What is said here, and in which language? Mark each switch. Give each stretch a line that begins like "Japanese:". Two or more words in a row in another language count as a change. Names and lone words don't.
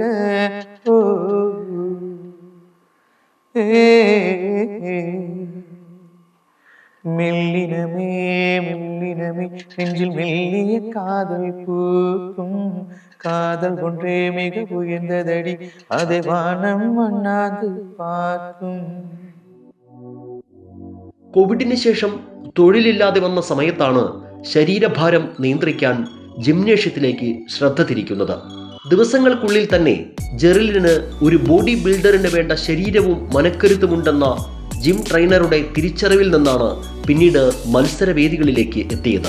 Tamil: ஓ மெல்லினமே மெல்லினமே நெஞ்சில் மெல்லிய காதல் பூக்கும், காதல் ஒன்றே மிக உயர்ந்ததடி, அதை வானம் மண்ணாது பார்க்கும்.
Malayalam: കോവിഡിന് ശേഷം തൊഴിലില്ലാതെ വന്ന സമയത്താണ് ശരീരഭാരം നിയന്ത്രിക്കാൻ ജിംനേഷ്യത്തിലേക്ക് ശ്രദ്ധ തിരിക്കുന്നത്. ദിവസങ്ങൾക്കുള്ളിൽ തന്നെ ജെറിലിന് ഒരു ബോഡി ബിൽഡറിന് വേണ്ട ശരീരവും മനക്കരുത്തുമുണ്ടെന്ന ജിം ട്രെയിനറുടെ തിരിച്ചറിവിൽ നിന്നാണ് പിന്നീട് മത്സരവേദികളിലേക്ക് എത്തിയത്.